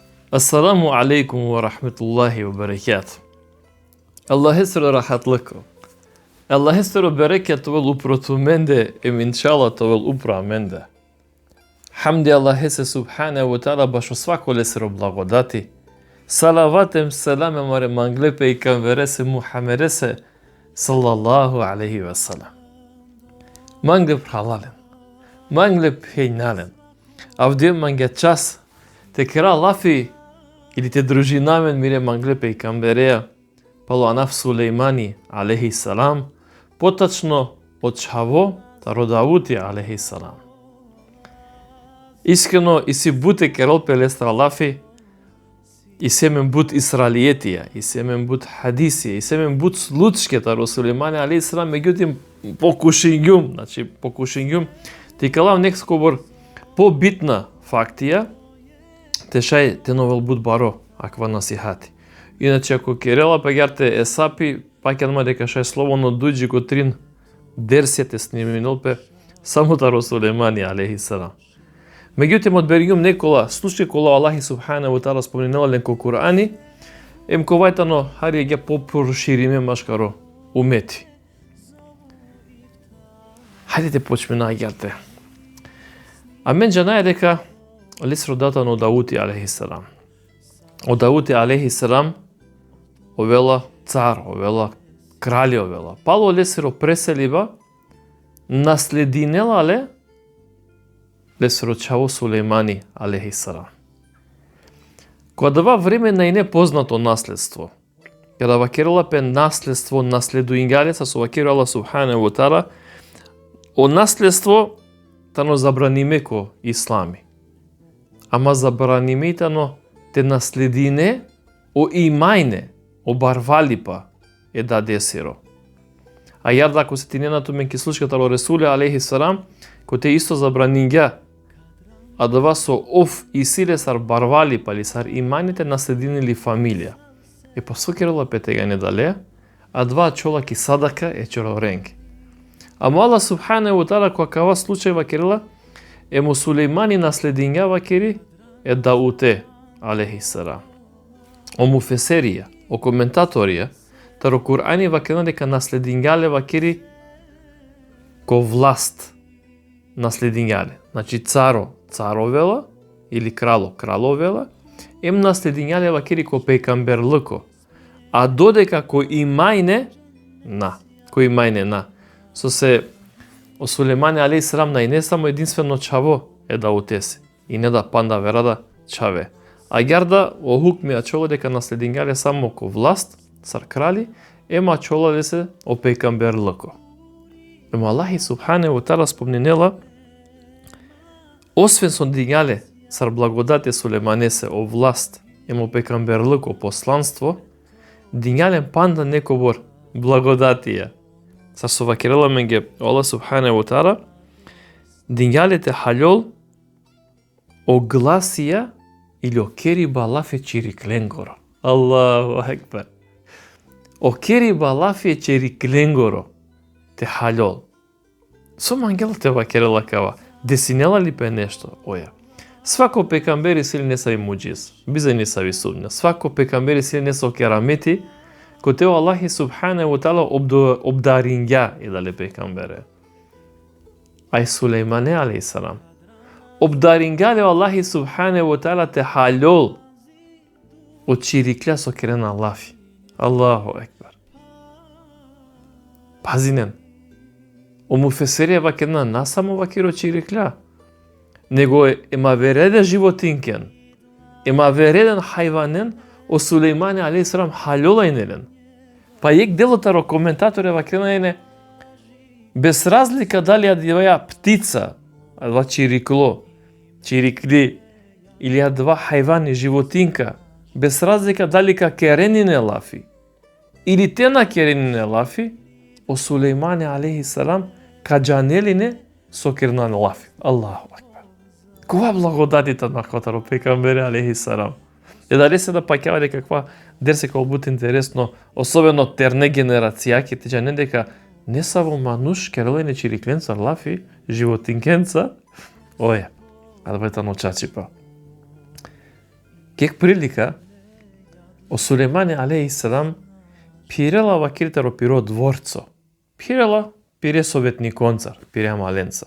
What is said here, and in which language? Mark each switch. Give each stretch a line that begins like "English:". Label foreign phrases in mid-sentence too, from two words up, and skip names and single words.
Arabic: السلام عليكم ورحمة الله وبركاته.
Romany: Allah hesru rahatlıko. Allah hesru bereket vel uprotu mende inshallah to vel upra mende. Hamdi Allah hese
Arabic: سبحانه وتعالى
Romany: baš svako lesero blagodati. Salavatem selamem mare manglepe i kanverese Muhammedese
Arabic: صلى الله عليه وسلم.
Romany: Manglep halalen. Manglep hejnalen. Avdje mange čas te kera lafi ili te družinamen mire manglepe i kambereja palo anaf Sulejmani
Arabic: عليه السلام
Romany: potačno od čavo ta rodavuti
Arabic: عليه السلام.
Romany: Iskreno isi bute kerol pelestra lafi isemen but Israelijetija, isemen but hadisije, isemen but slučketa Sulejmani
Arabic: عليه السلام,
Romany: međutim pokušenjum ti kalav nekako
Macedonian: побитна фактија,
Romany: тешај те новел буд баро, аква насихати. Иначе, ако керела пагярте есапи, пак јадма дека шај словоно дујджи го трин дерсјете сниминолпе, само таро Сулеймани,
Arabic: عليه السلام.
Romany: Меѓутим, од бергјум некола случај кола Аллахи
Arabic: سبحانه وتعالى
Romany: спомненала ленко Кур'ани, ковајтано хари ја попрошириме машкаро умети.
Macedonian: Хајдете почме наѓате.
Romany: А мен џанаја дека лес родатан од Даути
Arabic: عليه السلام.
Romany: Од Даути
Arabic: عليه السلام
Romany: овела цар, овела крали овела. Пало лесеро преселива наслединелале лесеро чаво Сулеймани
Arabic: عليه السلام.
Romany: Кога дава време на и непознато наследство, кога вакерала пе наследство наследуингале со вакерала
Arabic: سبحانه وتعالى,
Romany: о наследство тано забраниме ко ислами. Ама забраниме тано те наследине о имајне, о барвалипа е да десиро. А јарда ако се тиненато мен ки слушката ло Ресуле
Arabic: عليه السلام,
Romany: ко те исто забранинѓа, а дава со оф и силе сар барвалипа ли сар имајните наслединили фамилија. Е па сокерала петега не дале, а два чола ки садака е чороренки. Ама
Arabic: الله سبحانه وتعالى
Romany: кога кава случај вакерила му Сулеймани наслединја вакери е Дауте
Arabic: عليه السلام.
Romany: О муфесерија, о коментаторија, таро Кур'ани вакерила дека наслединјале вакери ко власт наслединјале. Значи царовела или краловела, наслединјале вакери ко пейкамберлыко. А додека ко имајне на. Со се о Сулеймани
Arabic: عليه السلام
Romany: на и не само единствено чаво е да утесе и не да панда верада чаве. А јарда о хукми ачоло дека наследингале само ко власт, сар крали, ема ачолале се о пейкамберлыко. Ема Аллахи
Arabic: سبحانه وتعالى
Romany: спомненела, освен со дингале сар благодате Сулейманесе о власт, ема о пейкамберлыко посланство, дингален панда некобор благодатија. Сар со вакерела менге
Arabic: الله سبحانه وتعالى
Romany: динјалете халјол огласија или окери балафе чирикленгоро.
Arabic: الله أكبر.
Romany: Окери балафе чирикленгоро те халјол. Со мангел те вакерела кава. Десинела ли пе нешто? Оја. Свако пекамбери сили не са и муџиз. Биза не са ви судна. Свако пекамбери сили не са керамети. Ко тео Аллахи
Arabic: سبحانه وتعالى
Romany: обдаринѓа и дале пекамбере. Ај Сулеймане
Arabic: عليه السلام.
Romany: Обдаринѓале Аллахи
Arabic: سبحانه وتعالى
Romany: те халјол од чирикля со керена лафи.
Arabic: الله أكبر. Пазинен.
Romany: О муфесерија вакерна на само вакеро чирикля, него ема вереде животинкен, ема вереден хајванен о Сулеймани
Arabic: عليه السلام
Romany: халјолајнелен. Па јек делотаро коментатор вакренајне без разлика дали ја птица, адва чирикли или адва хајвани животинка, без разлика дали ка керенине лафи или те на керенине лафи, о Сулеймани
Arabic: عليه السلام
Romany: каџанелине со кернан лафи.
Arabic: الله أكبر.
Romany: Кога благодатите на котаро пекамбере
Arabic: عليه السلام.
Romany: Е дали се да паќава дека каква дерсе кога бут интересно, особено терне генерација, ке тежа не дека не са во мануш керелене чирикленца лафи, животинкенца, оја, адбета ночачипа. Кек прилика, о Сулеймане алейхиссалам пирела вакирите ро пиро дворцо. Пирела пире советниконцар, пире маленцар.